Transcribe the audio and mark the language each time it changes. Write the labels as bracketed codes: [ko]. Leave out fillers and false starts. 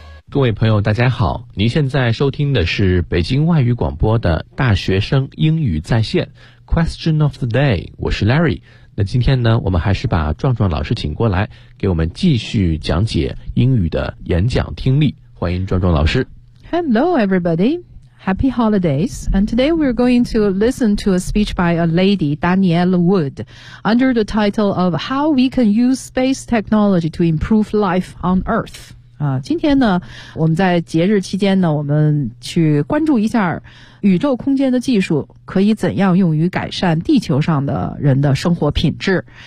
[zh] 各位朋友大家好，您现在收听的是北京外语广播的大学生英语在线 Question of the day， 我是 Larry。那今天呢，我们还是把壮壮老师请过来给我们继续讲解英语的演讲听力，欢迎壮壮老师。 [en] Hello everybody, happy holidays. And today we're going to listen to a speech by a lady, Danielle Wood, under the title of How We Can Use Space Technology to Improve Life on Earth. [zh] 今天呢，我们在节日期间呢，我们去关注一下宇宙空间的技术可以怎样用于改善地球上的人的生活品质。